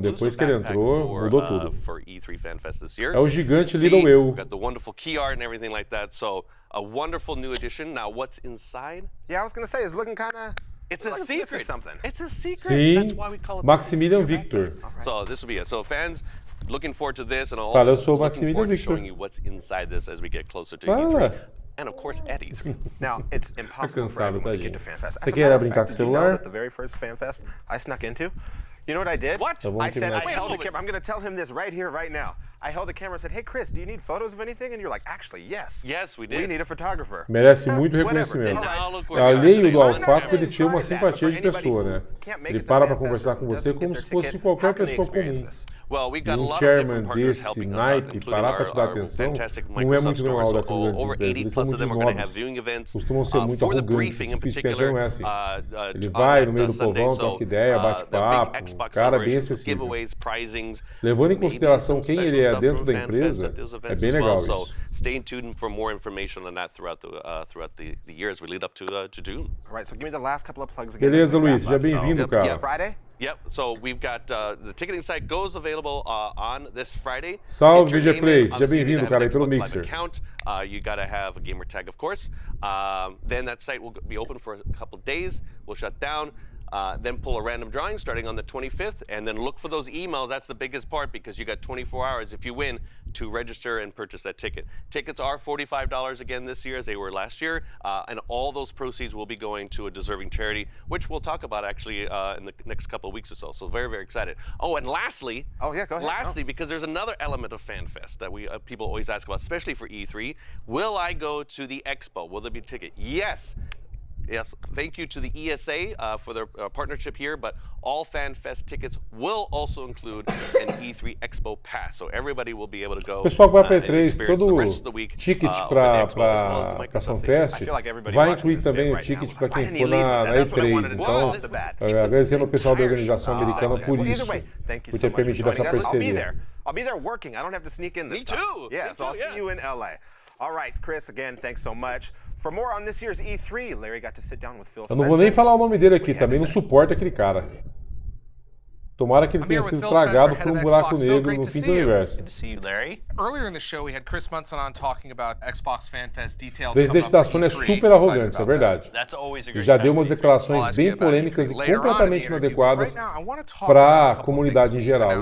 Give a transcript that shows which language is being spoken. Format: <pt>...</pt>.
<pt>Depois que ele entrou, mudou tudo. É o gigante Little Eu.</pt> <en>Got the wonderful key art and everything like that. So a wonderful new addition. Now what's inside? Yeah, I was going to say, it's looking kind of... It's a secret. It's a secret.</en> <pt>Sim,</pt> <en>that's why we call it</en> <pt>Maximilian Victor.</pt> <en>So this will be it. So fans, looking forward to this, and</en> <pt>Fala, eu sou</pt> <en>looking</en> <pt>Maximilian forward to Victor.</pt> <en>showing you what's inside this as we get closer to</en> <pt>Fala.</pt> <en>E3. And of course at E3. Now, it's impossible for everyone to get to FanFest.</en> <pt>Você quer brincar com o</pt> <en>Did you know</en> <pt>celular?</pt> <en>that the very first FanFest I snuck into? You know what I did? What? I said, I held the camera. I'm going to tell him this right here, right now. I held the camera and said, hey, Chris, do you need photos of anything? And you're like, actually, yes. Yes, we did. We need a photographer.</en> <pt>Merece muito reconhecimento. Além do fato de ser uma simpatia de pessoa, né? Ele para conversar com você como se fosse qualquer pessoa comum. Um chairman desse naipe parar para te dar atenção não é muito normal dessas grandes empresas. Eles são muito nobres, costumam ser muito arrogantes. O difícil pensar não é assim. Ele vai no meio do povão, troca ideia, bate papo, cara bem acessível. Levando em consideração quem ele é dentro da empresa, é bem legal isso.</pt> <en>Stay tuned for more information on that throughout the year as we lead up to June. All right, so give me the last couple of plugs again.</en> <pt>Beleza, Luiz, seja bem-vindo, cara.</pt> <en>Friday? Yep, so we've got the ticketing site goes available on this Friday.</en> <pt>Salve, VG Play, seja bem-vindo, cara, aí pelo Mixer.</pt> <en>You gotta have a gamer tag, of course. Then that site will be open for a couple days. We'll shut down. Then pull a random drawing starting on the 25th, and then look for those emails. That's the biggest part, because you got 24 hours if you win to register and purchase that ticket. Tickets are $45 again this year, as they were last year, and all those proceeds will be going to a deserving charity, which we'll talk about actually in the next couple of weeks or so. So very, very excited. Oh, and lastly, go ahead. Lastly, because there's another element of FanFest that we people always ask about, especially for E3. Will I go to the expo? Will there be a ticket? Yes. Yes, thank you to the ESA for their partnership here, but all FanFest tickets will also include an E3 Expo Pass, so everybody will be able to go.</en> <pt>O pessoal que vai para E3, todo ticket para FanFest vai incluir também o ticket para quem for na E3. Então, agradecendo o pessoal da organização americana por isso, por ter permitido essa parceria.</pt> <en>I'll be there working. I don't have to sneak in this time. Me too. Yeah, so I'll see you in LA. All right, Chris, again, thanks so much. For more on this year's E3, Larry got to sit down with Phil Spencer.</en> <pt>Eu não vou nem falar o nome dele aqui, também não suporto aquele cara. Tomara que ele tenha sido tragado por buraco negro no fim do universo.</pt> <en>Good to see you, Larry. Earlier in the show, we had Chris Munson on talking about Xbox FanFest details.</en> <pt>O presidente da Sony é super arrogante, isso é verdade. Ele já deu umas declarações bem polêmicas e completamente inadequadas para a comunidade em geral.</pt>